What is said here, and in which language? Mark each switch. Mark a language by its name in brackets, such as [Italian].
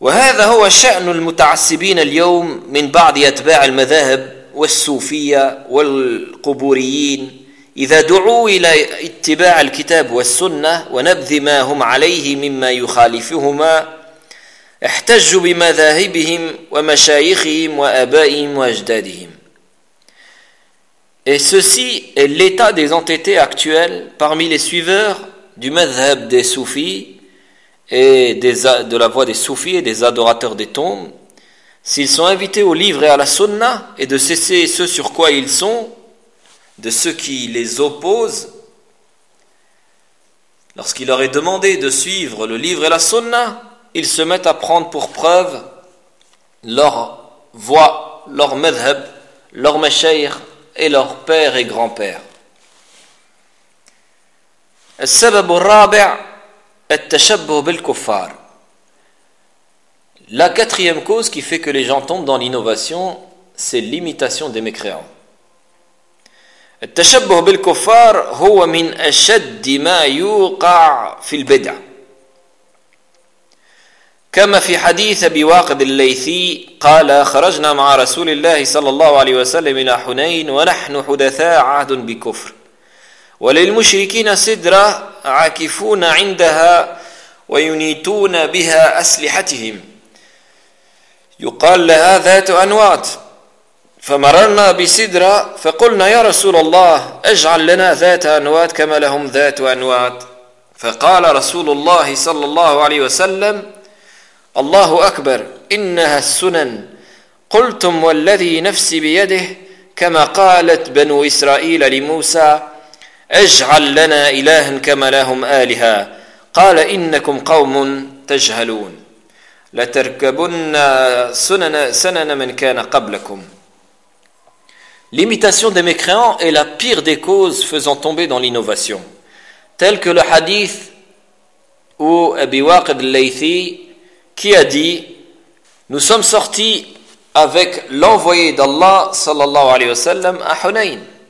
[Arabic] وهذا هو شأن المتعصبين اليوم من بعض أتباع المذاهب والصوفية والقبوريين إذا دعوا إلى اتباع الكتاب والسنة ونبذ ما هم عليه مما يخالفهما احتجوا بمذاهبهم ومشايخهم وآبائهم وأجدادهم. [French] Et ceci est l'état des entêtés actuels parmi les suiveurs du madhhab des soufis et de la voix des soufis et des adorateurs des tombes, s'ils sont invités au livre et à la sunna, et de cesser ce sur quoi ils sont, de ceux qui les opposent, lorsqu'il leur est demandé de suivre le livre et la sunna, ils se mettent à prendre pour preuve leur voix, leur madhhab, leur mashayikh et leur père et grand-père. [Arabic] السبب الرابع التشبه بالكفار. [French] La quatrième cause qui fait que les gens tombent dans l'innovation, c'est l'imitation des mécréants. [Arabic] التشبه بالكفار هو من أشد ما يوقع في البدع. كما في حديث أبي واقد الليثي قال خرجنا مع رسول الله صلى الله عليه وسلم إلى حنين ونحن حدثاء عهد بكفر. وللمشركين سدرة عاكفون عندها وينيتون بها أسلحتهم يقال لها ذات أنوات فمررنا بسدرة فقلنا يا رسول الله اجعل لنا ذات أنوات كما لهم ذات أنوات فقال رسول الله صلى الله عليه وسلم الله أكبر إنها السنن قلتم والذي نفسي بيده كما قالت بنو إسرائيل لموسى اجعل لنا إلها كما لهم آلهة قال إنكم قوم تجهلون لتركبن سنن من كان قبلكم. [French] L'imitation des mécréants est la pire des causes faisant tomber dans l'innovation, tel que le hadith où Abi Waqid al-Laythi qui a dit: nous sommes sortis avec l'envoyé d'Allah sallallahu alayhi wa sallam à Hunayn.